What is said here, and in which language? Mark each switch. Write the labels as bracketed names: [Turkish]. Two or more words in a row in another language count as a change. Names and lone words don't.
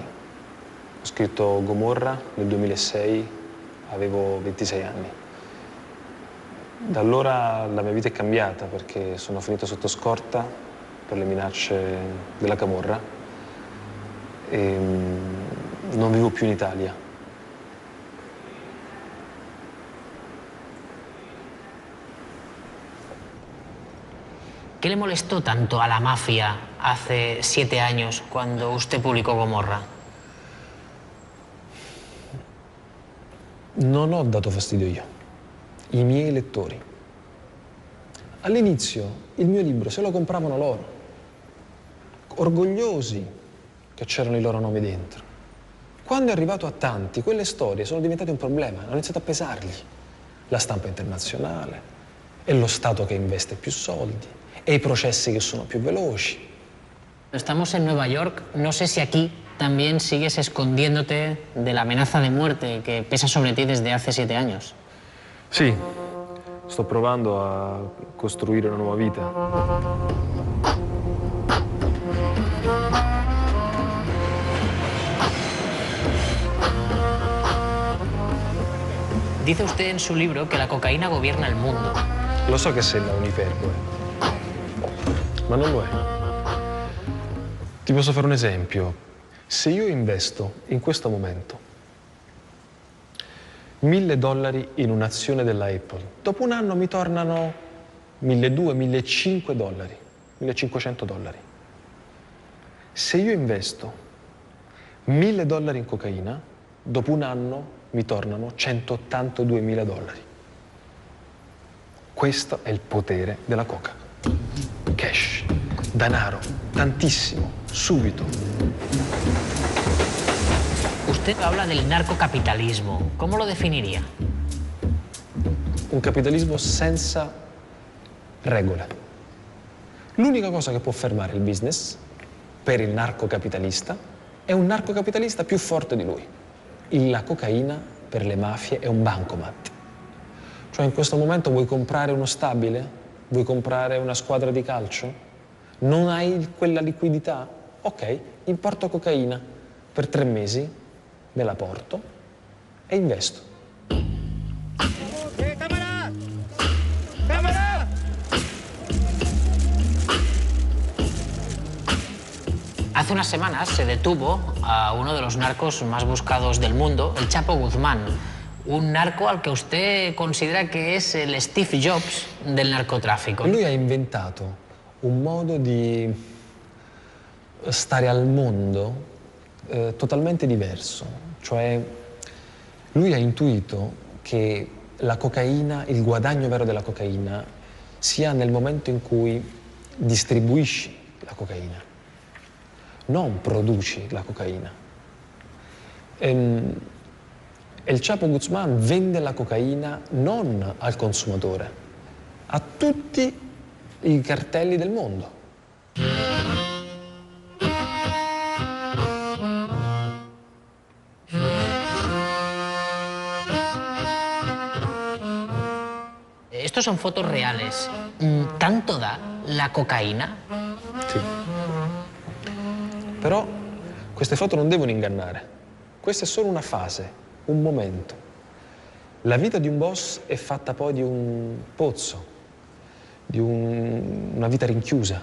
[Italian] Ho scritto Gomorra nel 2006, avevo 26 anni. Da allora la mia vita è cambiata perché sono finito sotto scorta per le minacce della camorra e non vivo più in Italia. [Spanish] ¿Qué le molestó tanto a la mafia hace 7 años cuando usted publicó Gomorra? [Italian] Non ho dato fastidio io, i miei lettori. All'inizio il mio libro se lo compravano loro, orgogliosi che c'erano i loro nomi dentro. Quando è arrivato a tanti, quelle storie sono diventate un problema, hanno iniziato a pesargli. La stampa internazionale, è lo Stato che investe più soldi, e i processi che sono più veloci. [Spanish] Estamos en Nueva York, no sé si aquí también sigues escondiéndote de la amenaza de muerte que pesa sobre ti desde hace 7 años. [Italian] Sì, sto provando a costruire una nuova vita. [Spanish] Dice usted en su libro que la cocaína gobierna el mundo. [Italian] Lo so che sembra un'iperbole, ma non lo è. Ti posso fare un esempio. Se io investo in questo momento $1.000 in un'azione della Apple, dopo un anno mi tornano $1.200, $1.500, $1.500. Se io investo $1.000 in cocaina, dopo un anno mi tornano $182.000. Questo è il potere della coca. Cash, denaro, tantissimo, subito. [Spanish] Usted habla del narcocapitalismo. ¿Cómo lo definiría? [Italian] Un capitalismo senza regole. L'unica cosa che può fermare il business per il narcocapitalista è un narcocapitalista più forte di lui. La cocaina per le mafie è un bancomat. Cioè in questo momento vuoi comprare uno stabile? Vuoi comprare una squadra di calcio? Non hai quella liquidità? Ok, importo cocaina per 3 mesi, me la porto e investo. [Spanish] ¡Cámara! ¡Cámara! Hace unas semanas se detuvo a uno de los narcos más buscados del mundo, el Chapo Guzmán. Un narco al que usted considera [Italian] che è il Steve Jobs del narcotraffico. Lui ha inventato un modo di stare al mondo totalmente diverso. Cioè, lui ha intuito che la cocaina, il guadagno vero della cocaina, sia nel momento in cui distribuisci la cocaina, non produci la cocaina. El Chapo Guzmán vende la cocaina non al consumatore, a tutti i cartelli del mondo. [Spanish] Estos son fotos reales. ¿Tanto da la cocaina? [Italian] Sì. Però queste foto non devono ingannare. Questa è solo una fase, un momento. La vita di un boss è fatta poi di un pozzo, di una vita rinchiusa.